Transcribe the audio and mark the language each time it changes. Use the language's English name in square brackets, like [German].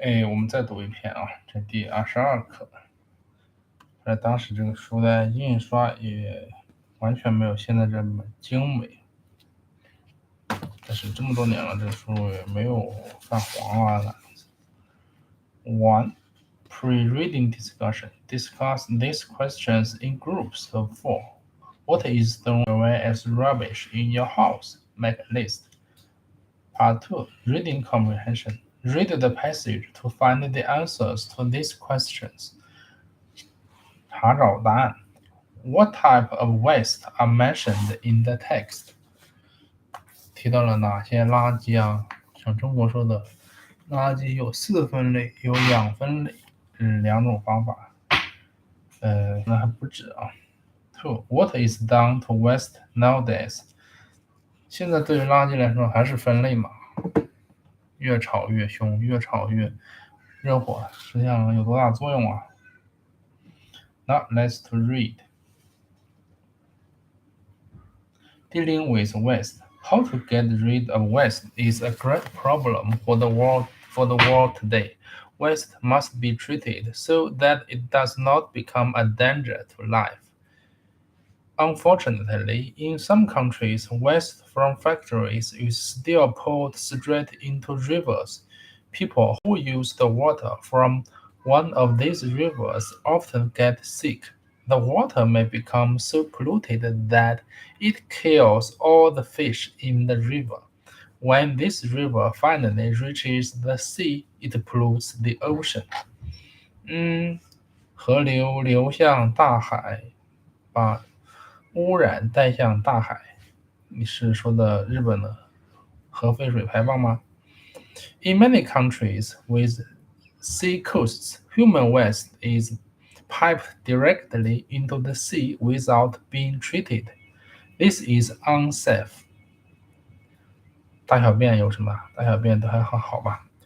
[Chinese] 我们再读一遍啊，这第22课。当时这个书的印刷也完全没有现在这么精美，但是这么多年了，这书也没有泛黄啊。 1. [English] Pre-reading discussion. Discuss these questions in groups of 4. What is thrown away as rubbish in your house? Make a list. Part 2. Reading comprehension. Read the passage to find the answers to these questions. [Chinese] 查找答案。 [English] What type of waste are mentioned in the text? [Chinese] 提到了哪些垃圾啊？像中国说的，垃圾有4分类，有2分类，2种方法。那还不止啊。2. [English] What is done to waste nowadays? [Chinese] 现在对于垃圾来说还是分类嘛？越炒越凶，越炒越热火，实际上有多大作用啊？ [English] Now let's to read. Dealing with waste. How to get rid of waste is a great problem for the world today. Waste must be treated so that it does not become a danger to life. Unfortunately, in some countries, waste from factories is still poured straight into rivers. People who use the water from one of these rivers often get sick. The water may become so polluted that it kills all the fish in the river. When this river finally reaches the sea, it pollutes the ocean. [Chinese] 河流流向大海，把污染带向大海。你是说的日本的核废水排放吗？ [English] In many countries with sea coasts, human waste is piped directly into the sea without being treated. This is unsafe. [Chinese] 大小便有什么？大小便都还好吧。